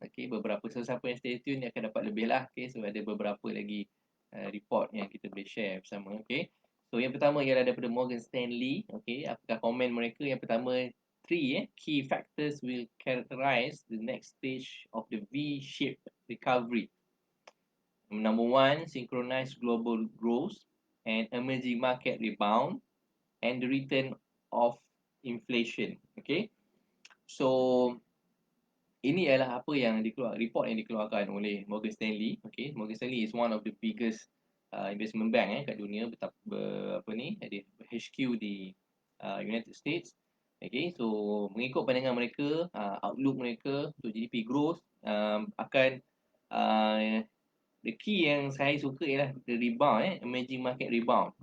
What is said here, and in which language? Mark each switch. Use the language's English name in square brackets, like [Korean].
[Malay] Beberapa siapa yang stay tune dia akan dapat lebih lah. So ada beberapa lagi report yang kita boleh share bersama. So yang pertama ialah daripada Morgan Stanley. Apakah komen mereka? [English] Yang pertama, three key factors will characterize the next stage of the V-shaped recovery. Number one, synchronized global growth and emerging market rebound and the return of inflation. [Malay] So ini adalah apa yang report yang dikeluarkan oleh Morgan Stanley. [English] Morgan Stanley is one of the biggest investment bank kat dunia, ada HQ di United States. So mengikut pandangan mereka, outlook mereka untuk GDP growth akan the key yang saya suka ialah the rebound, emerging market rebound.